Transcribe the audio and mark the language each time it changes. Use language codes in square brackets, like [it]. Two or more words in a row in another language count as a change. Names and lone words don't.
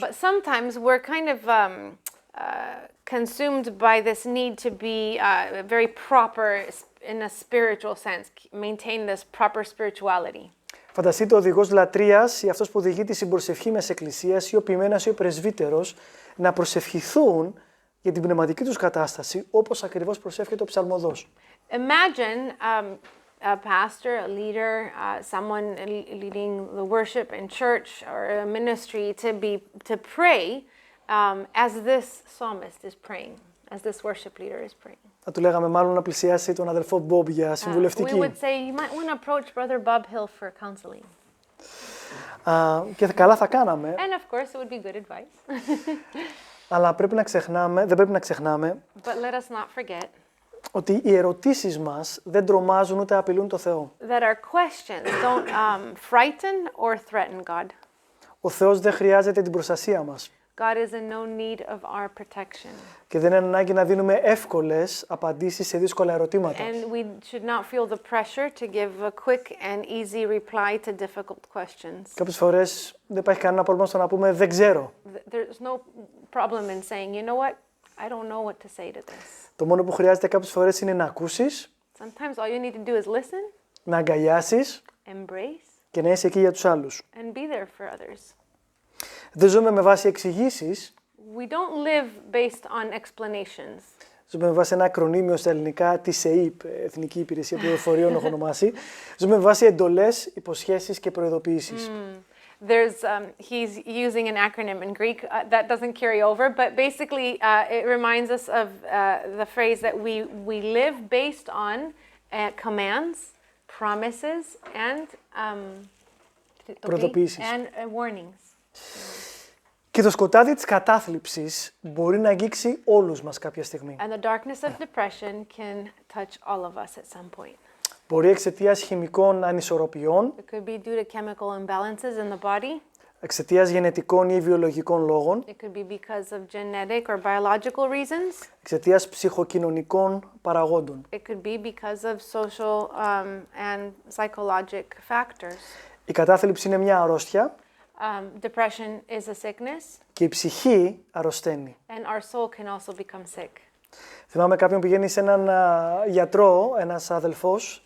[en] But sometimes we're kind of consumed by this need to be very proper in a spiritual sense, maintain this proper spirituality. [el] Φανταστείτε ο οδηγός λατρείας ή αυτός που οδηγεί τη συμπροσευχή μες εκκλησίας ή ο ποιμένας ή ο πρεσβύτερος να προσευχηθούν για την πνευματική τους κατάσταση, όπως ακριβώς προσεύχεται ο ψαλμοδός. [en] Imagine a pastor, a leader, someone leading the worship in church or a ministry to pray as this psalmist is praying, as this worship leader is praying. [el] Θα του λέγαμε μάλλον να πλησιάσει τον αδελφό Μπομπ για συμβουλευτική. [en] We would say you might want to approach Brother Bob Hill for counseling. [el] Και καλά θα κάναμε. [en] And of course it would be good advice. [el] Αλλά δεν πρέπει να ξεχνάμε [en] But let us not forget [el] ότι οι ερωτήσεις μας δεν τρομάζουν ούτε απειλούν το Θεό. [en] That our questions don't frighten or threaten God. [el] Ο Θεός δεν χρειάζεται την προστασία μας. [en] God is in no need of our protection. [el] Και δεν είναι ανάγκη να δίνουμε εύκολες απαντήσεις σε δύσκολα ερωτήματα. [en] And we should not feel the pressure to give a quick and easy reply to difficult questions. [el] Κάποιες φορές δεν υπάρχει κανένα πρόβλημα στο να πούμε δεν ξέρω. [en] There's no problem in saying, you know what, I don't know what to say to this. [el] Το μόνο που χρειάζεται κάποιες φορές είναι να ακούσεις, [en] Sometimes all you need to do is listen, [el] να αγκαλιάσεις [en] embrace, [el] και να είσαι εκεί για τους άλλους. [en] and be there for others. [el] Δεν ζούμε με βάση εξηγήσεις. [en] We don't live based on explanations. [el] Ζούμε με βάση ένα ακρονίμιο στα ελληνικά, τη ΕΕΠ, Εθνική Υπηρεσία Πληροφοριών, έχω ονομάσει. Ζούμε με βάση εντολές, υποσχέσεις και προειδοποιήσεις. [en] He's using an acronym in Greek that doesn't carry over, but basically it reminds us of the phrase that we live based on commands, promises, and warnings. [el] Και το σκοτάδι της κατάθλιψης μπορεί να αγγίξει όλους μας κάποια στιγμή. [en] And the darkness of depression can touch all of us at some point. [el] Μπορεί εξαιτίας χημικών ανισορροπιών, [en] It could be due to chemical imbalances in the body. [el] εξαιτίας γενετικών ή βιολογικών λόγων, [en] It could be because of genetic or biological reasons. [el] εξαιτίας ψυχοκοινωνικών παραγόντων. [en] It could be because of social and psychologic factors. [el] Η κατάθλιψη είναι μια αρρώστια [en] Depression is a sickness, [el] και η ψυχή αρρωσταίνει. [en] and our soul can also become sick. [el] Θυμάμαι κάποιον πηγαίνει σε έναν γιατρό, ένας αδελφός,